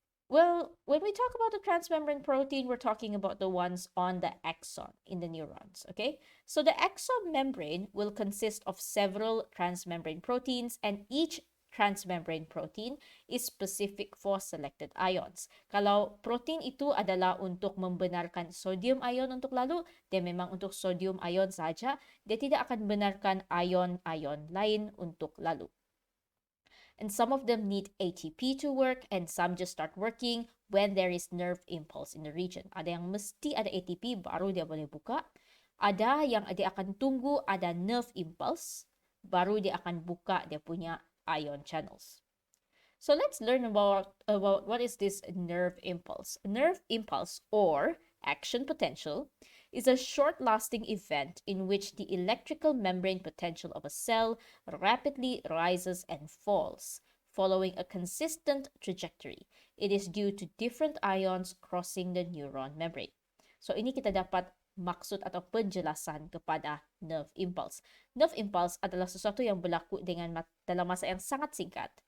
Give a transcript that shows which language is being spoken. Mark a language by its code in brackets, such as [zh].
[en] Well, when we talk about the transmembrane protein, we're talking about the ones on the axon in the neurons, okay? So the axon membrane will consist of several transmembrane proteins, and each transmembrane protein is specific for selected ions. [ms] Kalau protein itu adalah untuk membenarkan sodium ion untuk lalu, dia memang untuk sodium ion saja, dia tidak akan benarkan ion-ion lain untuk lalu. [en] And some of them need ATP to work, and some just start working when there is nerve impulse in the region. [ms] Ada yang mesti ada ATP baru dia boleh buka. Ada yang dia akan tunggu ada nerve impulse baru dia akan buka dia punya ion channels. [en] So let's learn about what is this nerve impulse. Nerve impulse, or action potential, is a short-lasting event in which the electrical membrane potential of a cell rapidly rises and falls, following a consistent trajectory. It is due to different ions crossing the neuron membrane. [ms] So ini kita dapat maksud atau penjelasan kepada nerve impulse. Nerve impulse adalah sesuatu yang berlaku dalam masa yang sangat singkat.